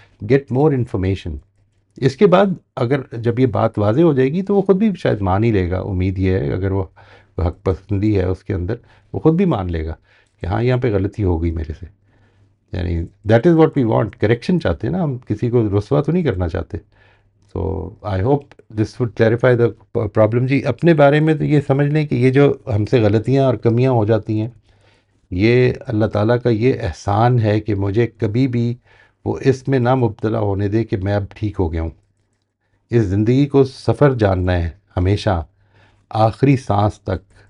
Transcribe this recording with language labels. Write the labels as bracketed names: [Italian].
[English] Get more information. [Urdu] اس کے بعد اگر جب یہ بات واضح ہو جائے گی تو وہ خود بھی شاید مان ہی لے گا. امید یہ ہے اگر وہ حق پسندی ہے اس کے اندر، وہ خود بھی مان لے گا کہ ہاں یہاں پہ غلطی ہو گئی میرے سے. یعنی [English] That is what we want. [Urdu] Correction چاہتے ہیں نا ہم، کسی کو رسوا تو نہیں کرنا چاہتے. [English] تو I hope this would clarify the problem. [Urdu] جی اپنے بارے میں تو یہ سمجھ لیں کہ یہ جو ہم سے غلطیاں اور کمیاں ہو جاتی ہیں، یہ اللہ تعالیٰ کا یہ احسان ہے کہ مجھے کبھی بھی وہ اس میں نہ مبتلا ہونے دے کہ میں اب ٹھیک ہو گیا ہوں. اس زندگی کو سفر جاننا ہے ہمیشہ، آخری سانس تک.